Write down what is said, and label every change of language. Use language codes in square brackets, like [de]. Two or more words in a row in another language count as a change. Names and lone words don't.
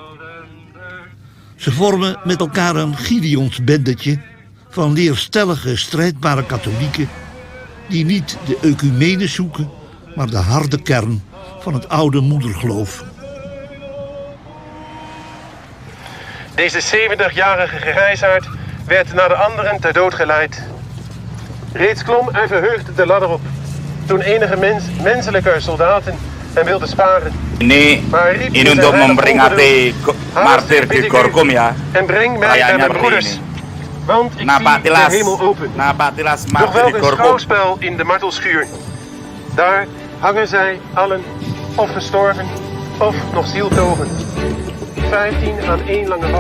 [nl] Ze vormen met elkaar een Gideonsbendetje van leerstellige, strijdbare katholieken die niet de ecumene zoeken, maar de harde kern van het oude moedergeloof. Deze 70-jarige grijsaard werd naar de anderen ter dood geleid. Reeds klom hij verheugd de ladder op, toen enige menselijke soldaten hem wilden sparen. [id] Ini untuk memperingati martir di Gorinchem ya. [nl] En breng mij bij mijn broeders, want ik zie de hemel open. Nog wel een schouwspel in de martelschuur. Daar hangen zij allen, of gestorven, of nog zieltogen. 15 aan 1 lange balk.